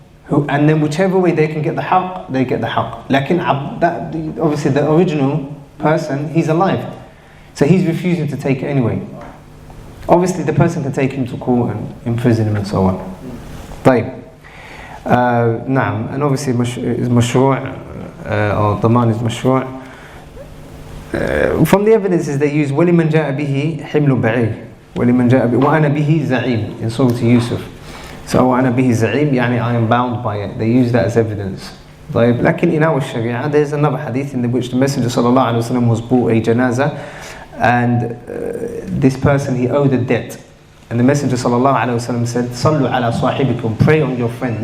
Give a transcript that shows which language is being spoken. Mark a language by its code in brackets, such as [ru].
[en] and then whichever way they can get the haqq, they get the haqq. Obviously the original person, he's alive. So he's refusing to take it anyway. Obviously the person can take him to court and imprison him and so on. [ar] طيب. [en] نعم, and obviously is مشروع, or ضمان is مشروع. From the evidences they use [ar] وَلِمَنْ جَاءَ بِهِ حِمْلُ بَعِيرٍ وَلِمَنْ جَاءَ وَأَنَا بِهِ زَعِيمٍ [en] in Surah Yusuf. So [ar] وَأَنَا بِهِ زَعِيمٍ يعني [en] I am bound by it. They use that as evidence. [ar] طيب, لكن [en] in our Sharia there's another hadith in which the Messenger sallallahu alaihi wasallam was brought a janazah, and this person, he owed a debt. And the Messenger sallallahu alaihi wasallam said, "Sallu ala sahibikum, pray on your friend."